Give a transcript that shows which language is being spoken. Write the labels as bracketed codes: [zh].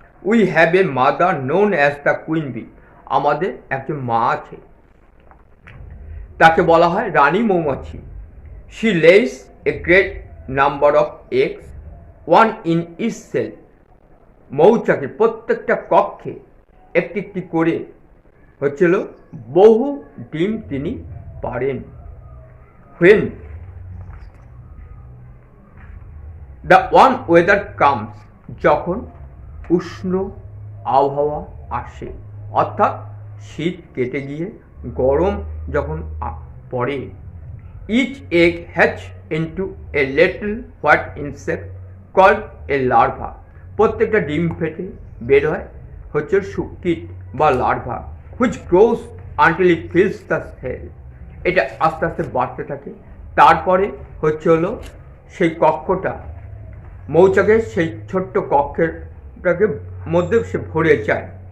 [en] We have a mother known as the queen bee. [bn] আমাদের একজন মা আছে, তাকে বলা হয় রানী মৌমাছি। [en] She lays a great number of eggs, one in each cell. [bn] মৌচাকের প্রত্যেকটা কক্ষে একটি একটি করে হচ্ছিল বহু ডিম তিনি পারেন। [en] When the warm weather comes, [bn] যখন উষ্ণ আবহাওয়া আসে, অর্থাৎ শীত কেটে গিয়ে গরম যখন পড়ে, [en] each egg hatch into a little white insect called a larva. [bn] প্রত্যেকটা ডিম ফেটে বের হয় হচ্ছে কীট বা larva, [en] which grows until it fills the cell. [bn] এটা আস্তে আস্তে বাড়তে থাকে, তারপরে হচ্ছে হলো সেই কক্ষটা, মৌচাকের সেই ছোট্ট কক্ষেরটাকে মধ্যে সে ভরে যায়।